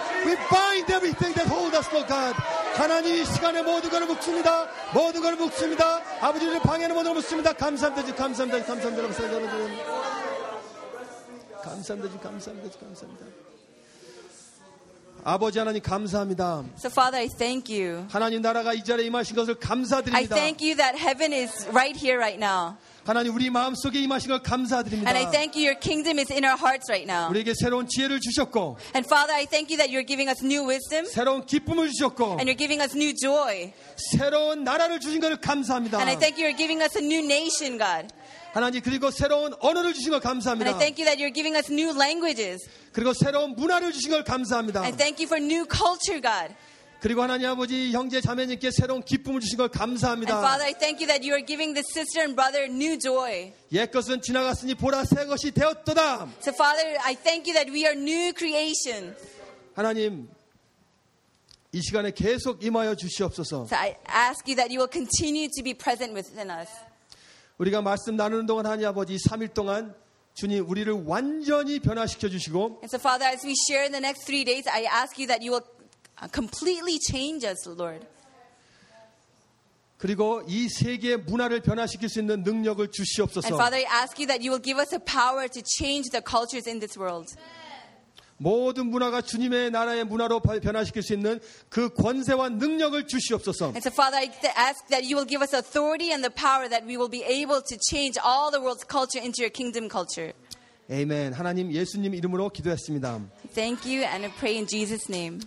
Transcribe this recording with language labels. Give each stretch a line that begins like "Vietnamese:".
English: We bind everything that holds us, Lord God.
Korean: 하나님 이 시간에 모든 것을 묶습니다. 모든 것을 묶습니다. 아버지를 방해하는 모든 것을 묶습니다. 감사합니다. 감사합니다. 감사합니다. 감사합니다. 감사합니다. 감사합니다. 감사합니다. 감사합니다. 아버지 하나님 감사합니다.
English: So Father, I thank you.
Korean: 하나님 나라가 이 자리에 임하신 것을 감사드립니다.
English: I thank you that heaven is right here right now.
Korean: 하나님 우리 마음 속에 임하신 걸 감사드립니다.
English: And I thank you, your kingdom is in our hearts right now.
Korean: 우리에게 새로운 지혜를 주셨고.
English: And Father, I thank you that you're giving us new wisdom.
Korean: 새로운 기쁨을 주셨고.
English: And you're giving us new joy.
Korean: 새로운 나라를 주신 것을 감사합니다.
English: And I thank you, you're giving us a new nation, God.
Korean: 하나님 그리고 새로운 언어를 주신 걸 감사합니다.
English: And I thank you that you're giving us new languages.
Korean: 그리고 새로운 문화를 주신 걸 감사합니다.
English: And thank you for new culture, God.
Korean: 그리고 하나님 아버지 형제 자매님께 새로운 기쁨을 주신 걸 감사합니다.
English: And Father, I thank you that you are giving this sister and brother new joy.
Korean: 옛 것은 지나갔으니 보라 새 것이 되었도다.
English: So Father, I thank you that we are new creations.
Korean: 하나님 이 시간에 계속 임하여 주시옵소서.
English: So I ask you that you will continue to be present within us.
Korean: 우리가 말씀 나누는 동안 하나님 아버지 3일 동안 주님 우리를 완전히 변화시켜 주시고
English: And so Father, as we share in the next 3 days, I ask you that you will completely change us, Lord.
Korean: 그리고 이 세계의 문화를 변화시킬 수 있는 능력을 주시옵소서.
English: And Father, I ask you that you will give us the power to change the cultures in this world.
Korean: 모든 문화가 주님의 나라의 문화로 변화시킬 수 있는 그 권세와 능력을 주시옵소서.
English: And so Father, I ask that you will give us authority and the power that we will be able to change all the world's culture into your kingdom culture. Amen.
Korean: 하나님 예수님 이름으로 기도했습니다.
English: Thank you and I pray in Jesus' name.